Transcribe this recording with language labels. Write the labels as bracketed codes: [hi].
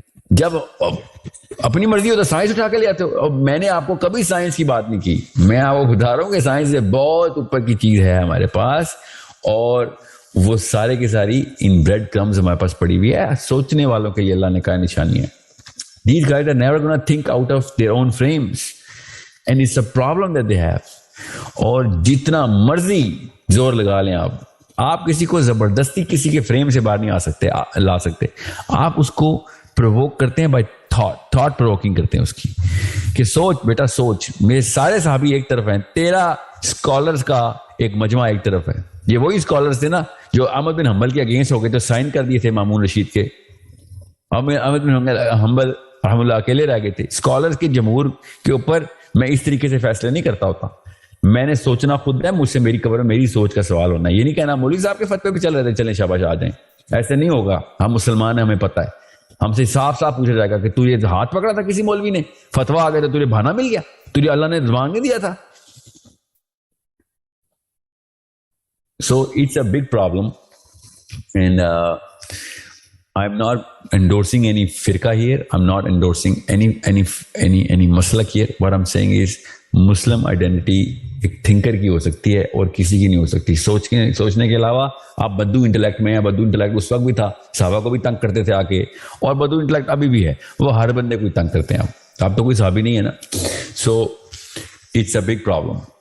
[ur] جب اپنی مرضی ہو تو سائنس اٹھا کے لے آتے ہو. میں نے آپ کو کبھی سائنس کی بات نہیں کی. میں آپ کو بتا رہا ہوں کہ سائنس سے بہت اوپر کی چیز ہے ہمارے پاس، اور وہ سارے کی ساری ان بریڈ کرمز ہمارے پاس پڑی ہوئی ہے. سوچنے والوں کے لیے اللہ نے کہا نشانی ہے. [en] These guys are never gonna think out of their own frames and it's a problem that they have. [ur] اور جتنا مرضی زور لگا لیں آپ کسی کو زبردستی کسی کے فریم سے باہر نہیں لا سکتے. آپ اس کو پرووک کرتے ہیں بائی تھاٹ پرووکنگ کرتے ہیں اس کی، کہ سوچ بیٹا سوچ. میرے سارے صحابی ایک طرف ہیں، تیرا اسکالرز کا ایک مجمع ایک طرف ہے. یہ وہی اسکالرز تھے نا جو احمد بن حنبل کے اگینسٹ ہو گئے تو سائن کر دیے تھے مامون رشید کے. احمد بن حنبل رحم اللہ اکیلے رہ گئے تھے. اسکالرز کے جمہور کے اوپر میں اس طریقے سے فیصلے نہیں کرتا ہوتا. میں نے سوچنا خود ہے، مجھ سے میری قبر میں میری سوچ کا سوال ہونا. یہ نہیں کہنا مولوی صاحب کے فتوے پہ چل رہے تھے چلیں شاباش آ جائیں. ایسے نہیں ہوگا. ہم مسلمان ہیں، ہمیں پتہ ہے. ہم سے صاف صاف پوچھا جائے گا کہ تو یہ ہاتھ پکڑا تھا کسی مولوی نے، فتوا آ گیا تو تجھے بہانا مل گیا، تجھے اللہ نے زبان نہیں دیا تھا. [en] So it's a big problem and I'm not endorsing any firqa here. I'm not endorsing any maslak here. What I'm saying is Muslim identity [ur] ایک تھنکر کی ہو سکتی ہے اور کسی کی نہیں ہو سکتی. سوچنے کے علاوہ آپ بدو انٹلیکٹ میں ہیں. بدو انٹلیکٹ اس وقت بھی تھا، صحابہ کو بھی تنگ کرتے تھے آ کے، اور بدو انٹلیکٹ ابھی بھی ہے. وہ ہر بندے کو تنگ کرتے ہیں. آپ تو کوئی صحابی نہیں ہے نا. [en] So it's a big problem.